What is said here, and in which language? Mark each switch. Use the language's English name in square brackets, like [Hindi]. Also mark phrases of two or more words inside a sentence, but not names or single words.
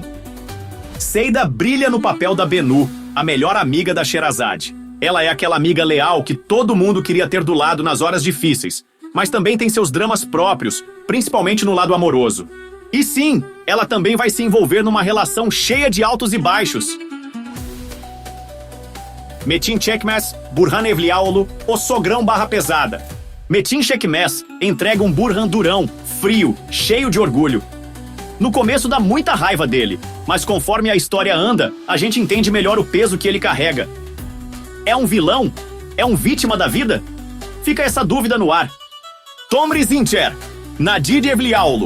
[Portuguese] Seyda brilha no papel da Bennu, a melhor amiga da Sherazade. Ela é aquela amiga leal que todo mundo queria ter do lado nas horas difíceis, mas também tem seus dramas próprios, principalmente no lado amoroso. E sim, ela também vai se envolver numa relação cheia de altos e baixos. Metin Çekmez, Burhan Evliaolo, o sogrão barra pesada. Metin Çekmez entrega um Burhan durão, frio, cheio de orgulho. No começo dá muita raiva dele, mas conforme a história anda, a gente entende melhor o peso que ele carrega. É um vilão? É um vítima da vida? Fica essa dúvida no ar. Tomris Incer, Nadide Evliaolo.